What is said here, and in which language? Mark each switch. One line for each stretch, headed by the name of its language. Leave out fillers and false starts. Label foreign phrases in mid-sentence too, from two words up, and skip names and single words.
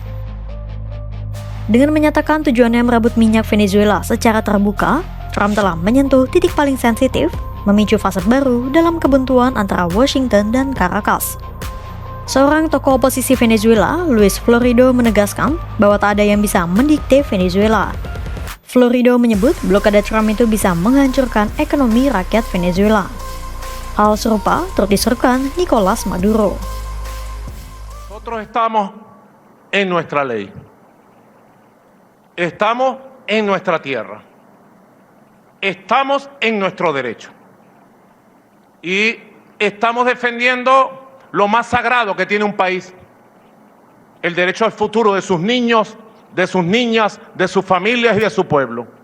Indonesian: Dengan menyatakan tujuannya merebut minyak Venezuela secara terbuka, Trump telah menyentuh titik paling sensitif, memicu fase baru dalam kebuntuan antara Washington dan Caracas. Seorang tokoh oposisi Venezuela, Luis Florido, menegaskan bahwa tak ada yang bisa mendikte Venezuela. Florido menyebut blokade Trump itu bisa menghancurkan ekonomi rakyat Venezuela. Hal serupa turut diserukan Nicolas Maduro.
Spanish: Nosotros estamos en nuestra ley. Estamos en nuestra tierra. Estamos en nuestro derecho. Y estamos defendiendo lo más sagrado que tiene un país: el derecho al futuro de sus niños, de sus niñas, de sus familias y de su pueblo.